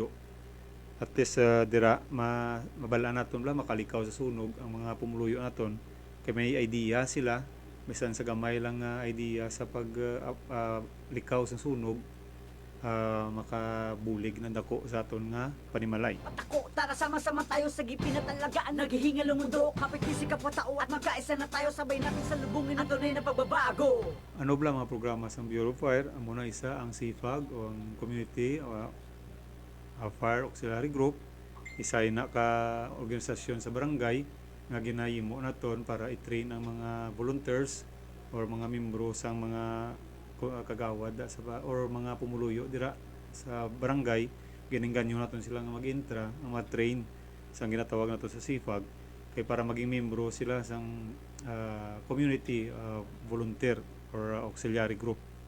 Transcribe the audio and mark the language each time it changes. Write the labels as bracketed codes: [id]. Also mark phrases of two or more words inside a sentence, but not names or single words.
[hil] At least dira mabalaan naton makalikaw sa sunog ang mga pumuluyo naton kay may idea sila bisan sa gamay lang idea sa pag likaw sa sunog. Makabulig ng dako sa aton nga panimalay. Patako, [tl] tara sama-sama tayo sa gipin na talagaan. Naghihingal ang mundo, kapit ka pa tao at magkaisa na tayo. Sabay natin sa lubungin ang tunay na pagbabago. [hil] Ano ba mga programa sa Bureau of Fire? Ang muna isa ang CFAG o ang Community Fire Auxiliary Group. Isa na ka organisasyon sa barangay nga ginahimo naton para i-train ang mga volunteers or mga membro sa mga kagawad or mga pumuluyo dira sa barangay. Giningganyo naton sila nga mag-intra ang ma-train sa ginatawag nato sa CFAG kay para maging membro sila sa [en] community volunteer or auxiliary group.